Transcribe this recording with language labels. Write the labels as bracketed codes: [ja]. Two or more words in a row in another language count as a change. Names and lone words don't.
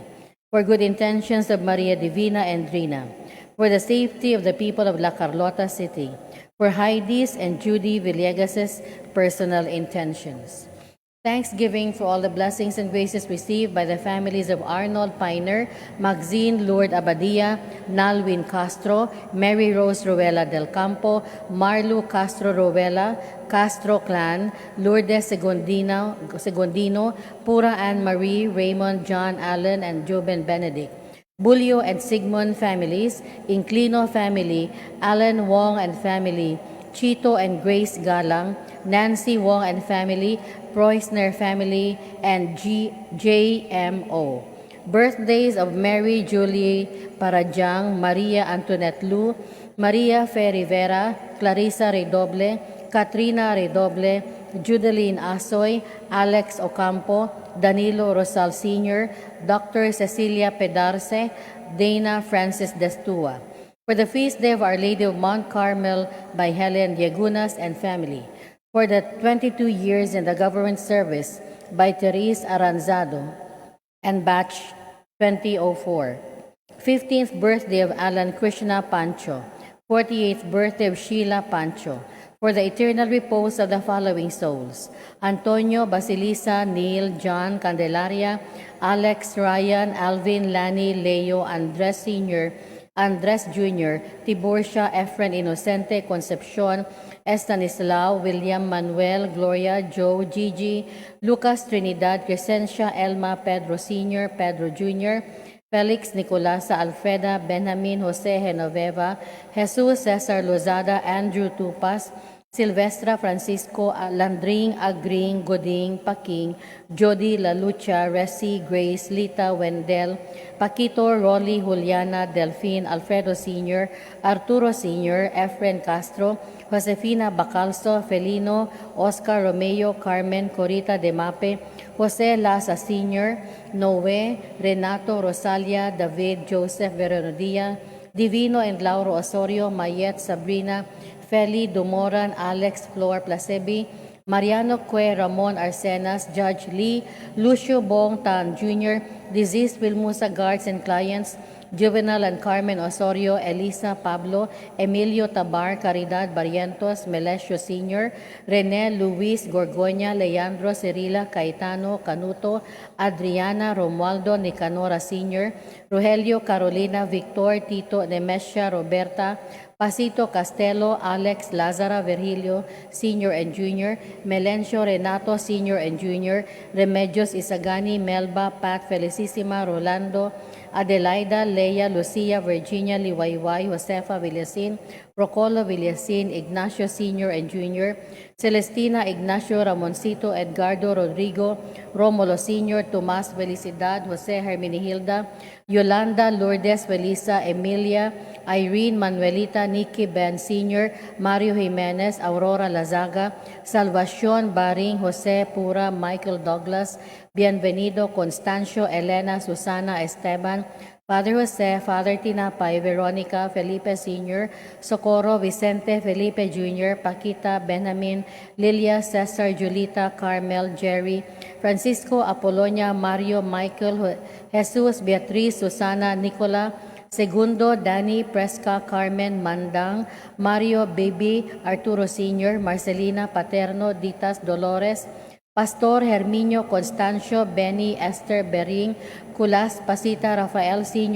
[en] For good intentions of Maria Divina and Rina. For the safety of the people of La Carlota City. For Heidi's and Judy Villegas' personal intentions. Thanksgiving for all the blessings and graces received by the families of Arnold Piner, Maxine Lourdes Abadia, Nalwin Castro, Mary Rose Ruela del Campo, Marlu Castro Ruela, Castro Clan, Lourdes Segundino, Pura Anne Marie, Raymond John Allen, and Joben Benedict. Bulio and Sigmund families, Inclino family, Alan Wong and family, Chito and Grace Galang, Nancy Wong and family, Preussner family, and JMO. Birthdays of Mary Julie Parajang, Maria Antoinette Lu, Maria Fe Rivera, Clarissa Redoble, Katrina Redoble, Judeline Asoy, Alex Ocampo, Danilo Rosal Sr., Dr. Cecilia Pedarce, Dana Francis Destua. For the feast day of Our Lady of Mount Carmel by Helen Yegunas and family. For the 22 years in the government service by Therese Aranzado and batch 2004. 15th birthday of Alan Krishna Pancho. 48th birthday of Sheila Pancho. For the eternal repose of the following souls: Antonio Basilisa, Neil, John Candelaria, Alex, Ryan, Alvin, Lani, Leo, Andres Sr., Andres Jr., Tiburcia, Efren Inocente, Concepcion, Estanislao, William Manuel, Gloria, Joe, Gigi, Lucas Trinidad, Crescencia, Elma, Pedro Sr., Pedro Jr., Felix Nicolasa, Alfreda, Benjamin, Jose Genoveva, Jesus Cesar Lozada, Andrew Tupas, Silvestra Francisco, Landring, Agring, Goding, Paking, Jody Lalucha, Resi, Grace, Lita, Wendell, Paquito, Rolly, Juliana, Delphine, Alfredo Sr., Arturo Sr., Efren Castro, Josefina Bacalso, Felino, Oscar Romeo, Carmen, Corita Demape, Jose Laza Sr., Noe, Renato, Rosalia, David, Joseph Veronodia, Divino and Lauro Osorio, Mayet, Sabrina, Feli, Dumoran, Alex, Flor Placebi, Mariano Cue, Ramon Arcenas, Judge Lee, Lucio Bong Tan Jr., Deceased Wilmusa Guards and Clients, Juvenal and Carmen Osorio, Elisa Pablo, Emilio Tabar, Caridad Barrientos, Melesio Sr., Rene Luis Gorgoña, Leandro Cirila, Caetano Canuto, Adriana Romualdo Nicanora Sr., Rogelio Carolina, Victor, Tito, Nemesha, Roberta, Pasito Castelo, Alex Lazara Virgilio, Sr. and Jr., Melencio Renato, Sr. and Jr., Remedios Isagani, Melba, Pat Felicissima, Rolando, Adelaida, Leia, Lucia, Virginia, Liwayway, Josefa Villasin, Procolo Villasin, Ignacio Sr. and Jr., Celestina Ignacio Ramoncito, Edgardo Rodrigo, Romulo Sr., Tomas Felicidad, Jose Herminihilda, Yolanda Lourdes Felisa, Emilia, Irene Manuelita, Nikki Ben Sr., Mario Jimenez, Aurora Lazaga, Salvacion Baring, Jose Pura, Michael Douglas, Bienvenido, Constancio, Elena, Susana, Esteban, Father Jose, Father Tinapay, Veronica, Felipe Sr., Socorro, Vicente, Felipe Jr., Paquita, Benjamin, Lilia, Cesar, Julita, Carmel, Jerry, Francisco, Apolonia, Mario, Michael, Jesus, Beatriz, Susana, Nicola, Segundo, Danny, Presca, Carmen, Mandang, Mario, Baby, Arturo Sr., Marcelina, Paterno, Ditas, Dolores, Pastor Herminio, Constancio, Benny, Esther, Bering, Kulas, Pasita, Rafael Sr.